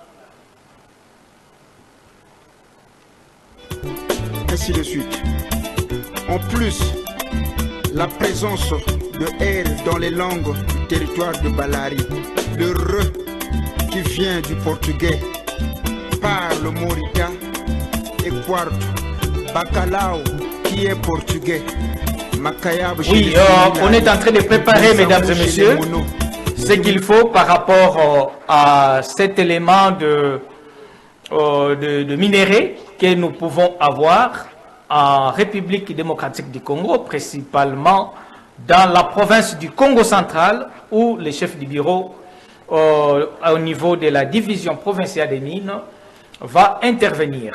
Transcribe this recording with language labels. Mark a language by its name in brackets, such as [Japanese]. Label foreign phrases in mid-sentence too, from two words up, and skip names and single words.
[French] Ainsi de suite. En plus, la présence de R dans les langues du territoire de Balari, le re qui vient du portugais, par le morita et quarto, bacalao qui est portugais. Oui, on est en train de préparer, mesdames et messieurs, ce qu'il faut par rapport à cet élément de minerai que nous pouvons avoir en République démocratique du Congo, principalement dans la province du Congo central, où le chef du bureau au niveau de la division provinciale des mines va intervenir.